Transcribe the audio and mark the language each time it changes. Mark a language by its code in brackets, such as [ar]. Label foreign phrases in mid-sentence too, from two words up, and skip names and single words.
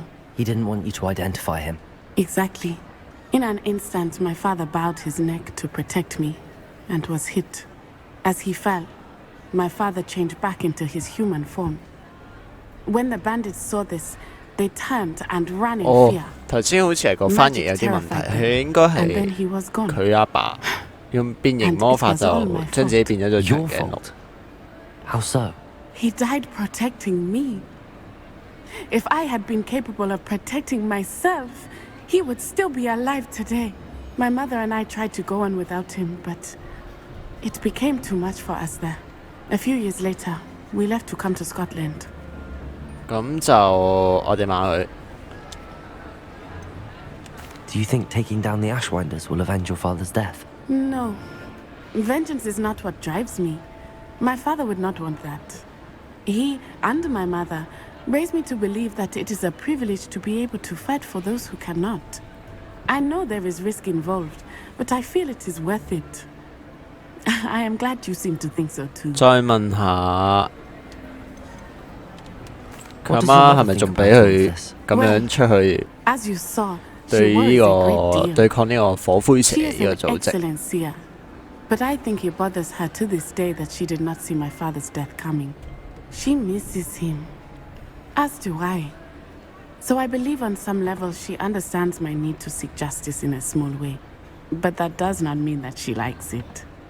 [en] He didn't want you to identify him. Exactly. In an instant, my father bowed his neck to protect me and was hit. As he fell, my father changed back into his human form. When the bandits saw this, they turned and ran in fear. [yue] 頭先好似係個翻譯有啲問題，佢應該係佢阿爸用變形魔法就將自己變咗做長頸鹿。 [en] How so? He died protecting me. If I had been capable of protecting myself, he would still be alive today. My mother and I tried to go on without him, but it became too much for us there. A few years later, we left to come to Scotland. [yue] 咁就我哋問佢。 [en] Do you think taking down the Ashwinders will avenge your father's death? No. Vengeance is not what drives me. My father would not want that. He and my mother raised me to believe that it is a privilege to be able to fight for those who cannot. I know there is risk involved, but I feel it is worth it. I am glad you seem to think so too. [yue] 再問下佢阿媽係咪仲俾佢咁樣出去 [en] As you saw, [yue] 對 [en] she [yue] 呢 [en] worries a [yue] 個 [en] great deal. [yue] 對抗呢個火灰蛇 [en] She [yue] 呢 [en] is [yue] 個 [en] an [yue] 組織？ [en] excellent seer, but I think it bothers her to this day that she did not see my father's death coming. She misses him, as do I. So I believe on some level she understands my need to seek justice in a small way, but that does not mean that she likes it.